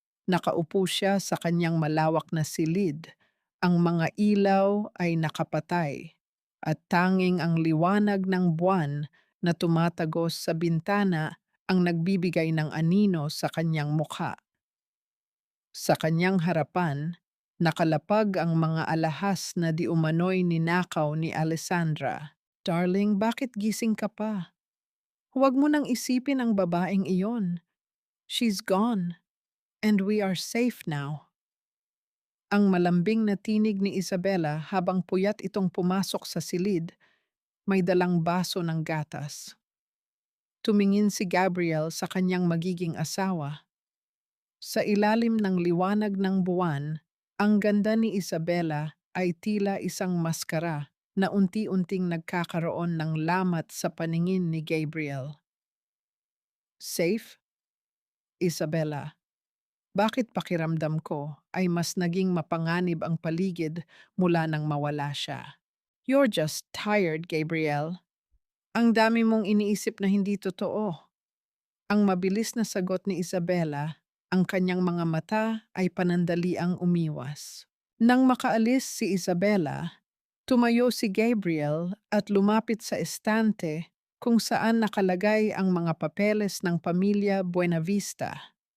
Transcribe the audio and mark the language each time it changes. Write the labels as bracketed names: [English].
[Filipino] Nakaupo siya sa kanyang malawak na silid. Ang mga ilaw ay nakapatay at tanging ang liwanag ng buwan na tumatagos sa bintana ang nagbibigay ng anino sa kanyang mukha. Sa kanyang harapan, nakalapag ang mga alahas na di umano'y ninakaw ni Alessandra. Darling, bakit gising ka pa? Huwag mo nang isipin ang babaeng iyon. [English] She's gone, and we are safe now. [Filipino] Ang malambing na tinig ni Isabela habang puyat itong pumasok sa silid may dalang baso ng gatas. Tumingin si Gabriel sa kanyang magiging asawa. Sa ilalim ng liwanag ng buwan, ang ganda ni Isabella ay tila isang maskara na unti-unting nagkakaroon ng lamat sa paningin ni Gabriel. Safe, Isabella. Bakit pakiramdam ko ay mas naging mapanganib ang paligid mula nang mawala siya? [English] You're just tired, Gabriel. [Filipino] Ang dami mong iniisip na hindi totoo. Ang mabilis na sagot ni Isabella, ang kanyang mga mata ay panandaliang umiwas. Nang makaalis si Isabella, tumayo si Gabriel at lumapit sa estante kung saan nakalagay ang mga papeles ng pamilya Buenavista.